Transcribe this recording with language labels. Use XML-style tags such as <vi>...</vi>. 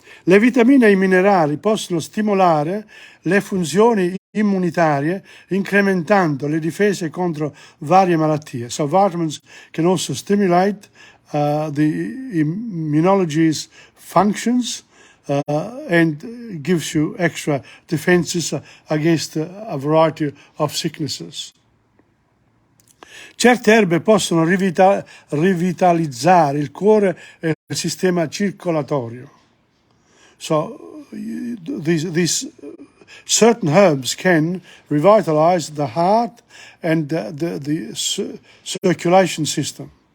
<it>Le vitamine e i minerali possono stimolare le funzioni immunitarie, incrementando le difese contro varie malattie.</it> <en>So vitamins can also stimulate the immunology's functions and gives you extra defenses against a variety of sicknesses.</en> <it>Certe erbe possono rivitalizzare il cuore e il sistema circolatorio.</it> <en>So these certain herbs can revitalize the heart and the circulation system.</en>